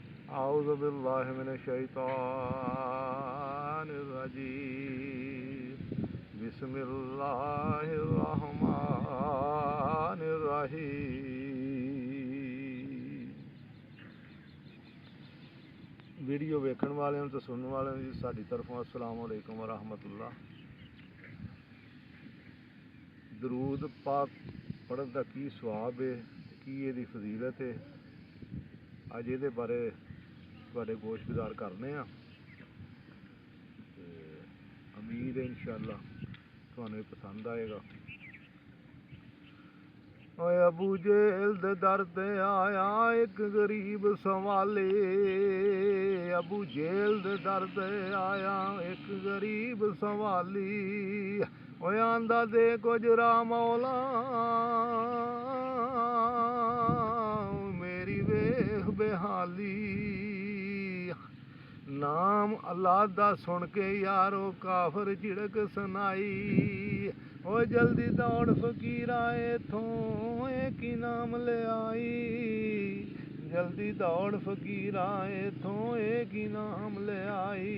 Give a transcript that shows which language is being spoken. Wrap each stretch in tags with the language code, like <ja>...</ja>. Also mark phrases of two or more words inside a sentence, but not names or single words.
<ar>أعوذ بالله من الشيطان الرجيم بسم الله الرحمن الرحيم।</ar> <pa>ਵੀਡੀਓ ਵੇਖਣ ਵਾਲਿਆਂ ਨੂੰ ਤੇ ਸੁਣਨ ਵਾਲਿਆਂ ਨੂੰ ਸਾਡੀ ਤਰਫੋਂ</pa> <ar>السلام عليكم ورحمة الله.</ar> <pa>ਦਰੂਦ ਪਾਕ ਪੜ੍ਹਨ ਦਾ ਕੀ ਸਵਾਬ ਹੈ, ਕੀ ਇਹਦੀ ਫਜ਼ੀਲਤ ਹੈ, ਅੱਜ ਇਹਦੇ ਬਾਰੇ ਤੁਹਾਡੇ ਗੋਸ਼ਗੁਜ਼ਾਰ ਕਰਨੇ ਆ ਤੇ ਉਮੀਦ ਹੈ इंशाअल्लाह ਤੁਹਾਨੂੰ ਇਹ ਪਸੰਦ ਆਏਗਾ। ਓਏ ਅਬੂ ਜੇਲ ਦੇ ਦਰ ਤੇ ਆਇਆ ਇੱਕ ਗਰੀਬ ਸਵਾਲੇ, ਅਬੂ ਜੇਲ ਦੇ ਦਰ ਤੇ ਆਇਆ ਇੱਕ ਗਰੀਬ ਸਵਾਲੀ। ਓਏ ਆਂਦਾ ਦੇ ਕੁਝ ਰਾ ਮੌਲਾ ਮੇਰੀ ਵੇਖ बेहाली। ਨਾਮ ਅੱਲਾਹ ਦਾ ਸੁਣ ਕੇ ਯਾਰੋ ਕਾਫ਼ਰ ਝਿੜਕ ਸੁਣਾਈ। ਓ ਜਲਦੀ ਦੌੜ ਫ਼ਕੀਰਾ ਇਥੋਂ ਏਕ ਨਾਮ ਲੇ ਆਈ, ਜਲਦੀ ਦੌੜ ਫ਼ਕੀਰਾ ਇਥੋਂ ਏਕ ਨਾਮ ਲੇ ਆਈ।</pa>